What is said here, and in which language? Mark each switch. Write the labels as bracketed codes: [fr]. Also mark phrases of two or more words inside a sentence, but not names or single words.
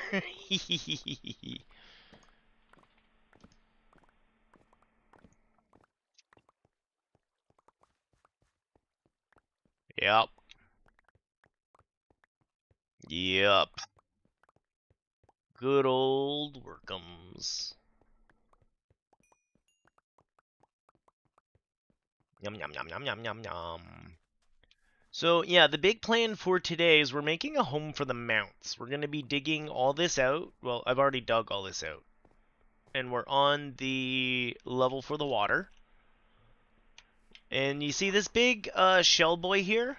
[en] Yep. Yep. Good old Workums. Yum yum yum yum yum yum yum. So yeah, the big plan for today is we're making a home for the mounts. We're going to be digging all this out. Well, I've already dug all this out. And we're on the level for the water. And you see this big shell boy here?